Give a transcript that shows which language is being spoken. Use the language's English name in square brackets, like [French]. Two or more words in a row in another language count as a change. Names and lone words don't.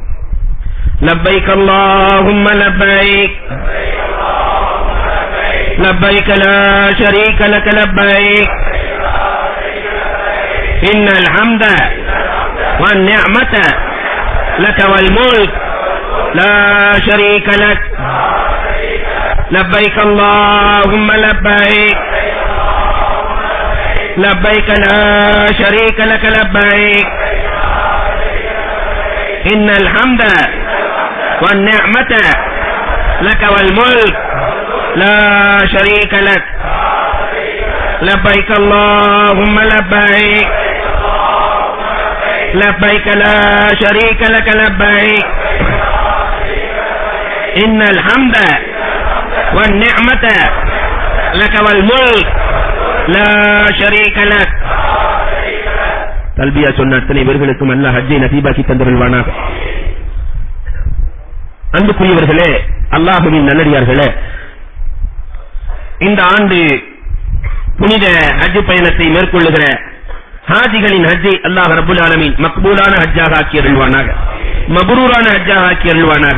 [Arabic] لبيك اللهم لبيك لبيك لا شريك لك لبيك إن الحمد والنعمة لك والملك لا شريك لك لبيك اللهم لبيك لبيك لا شريك لك لبيك إن الحمد والنعمة لك والملك لا شريك لك لبيك اللهم لبيك لبيك لا شريك لك لبيك إن الحمد والنعمة لك والملك لا شريك لك. [Tamil] தல்பியா சொன்ன அத்தனை பேர்களுக்கும் அல்லாஹ் ஹஜ்ஜை நசீபாக்கி தந்தருள்வானாக. அன்புக்குரியவர்களே, அல்லாஹ்வின் நல்லடியார்களே, இந்த ஆண்டு புனித ஹஜ் பயணத்தை மேற்கொள்ளுகிற ஹாஜிகளின் ஹஜ்ஜை அல்லாஹ் [Arabic] رب العالمين [Tamil] மக்பூலான ஹஜ்ஜாக ஆக்கி அருள்வானாக, மப்ரூரான ஹஜ்ஜாக ஆக்கி அருள்வானாக.